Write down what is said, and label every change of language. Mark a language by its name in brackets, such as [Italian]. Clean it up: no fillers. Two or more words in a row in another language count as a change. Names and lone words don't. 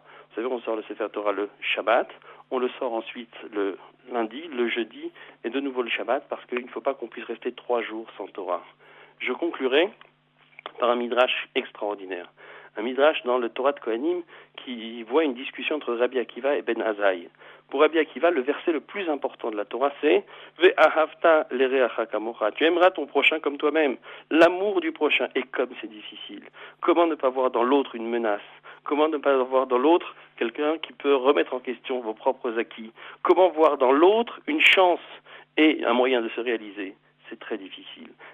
[French] Vous savez, on sort le [Hebrew] ספר תורה [French] le Shabbat, on le sort ensuite le lundi, le jeudi, et de nouveau le Shabbat, parce qu'il ne faut pas qu'on puisse rester 3 jours sans Torah. Je conclurai par un midrash extraordinaire. Un midrash dans le Torah de Kohanim qui voit une discussion entre Rabbi Akiva et Ben Azaï. Pour Rabbi Akiva, le verset le plus important de la Torah, c'est « [Hebrew] ואהבת לרעך כמוך [French] » Tu aimeras ton prochain comme toi-même. L'amour du prochain. Et comme c'est difficile. Comment ne pas voir dans l'autre une menace? Comment ne pas voir dans l'autre quelqu'un qui peut remettre en question vos propres acquis? Comment voir dans l'autre une chance et un moyen de se réaliser? C'est très difficile.